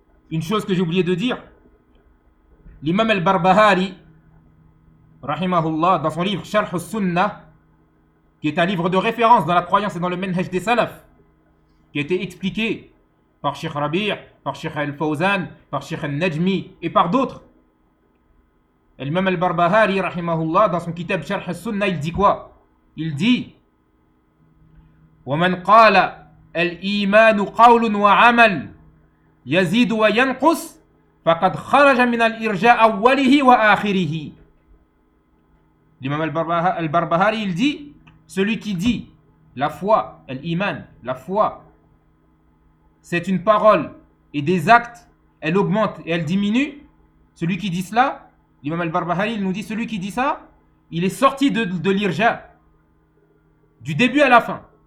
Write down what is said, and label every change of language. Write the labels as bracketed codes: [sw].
[fr] Une chose que j'ai oublié de dire, l'imam al-Barbahari, rahimahullah, dans son livre Sharh al-Sunnah, qui est un livre de référence dans la croyance et dans le manhaj des salafs, qui a été expliqué par Cheikh Rabir, par Cheikh al-Fawzan, par Cheikh al-Najmi et par d'autres, l'imam al-Barbahari, rahimahullah, dans son kitab Sharh al-Sunnah, il dit quoi? Il dit: [ar] وَمَنْ قَالَ الْإِيمَانُ قَوْلٌ وَعَمَلٌ يزيد وينقص فقد خرج من الإرجاء أوله وآخره. [fr] L'imam al-Barbahari, il dit, celui qui dit la foi, l'iman, la foi, c'est une parole et des actes, elle augmente et elle diminue. Celui qui dit cela, l'imam al-Barbahari, il nous dit, celui qui dit ça, il est sorti de l'irja, du début à la fin.